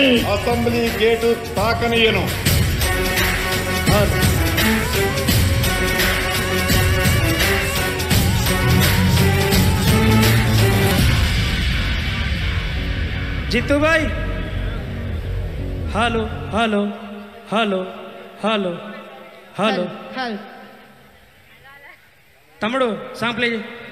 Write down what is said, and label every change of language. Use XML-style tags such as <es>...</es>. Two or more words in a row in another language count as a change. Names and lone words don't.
<te>అసెంబ్లీ గేటు తాకనీయను. जीतू भाई</te> <en>hello hello hello hello hello</en> <te>తమ్ముడు</te> <en>song play</en> <te>చేయి.</te>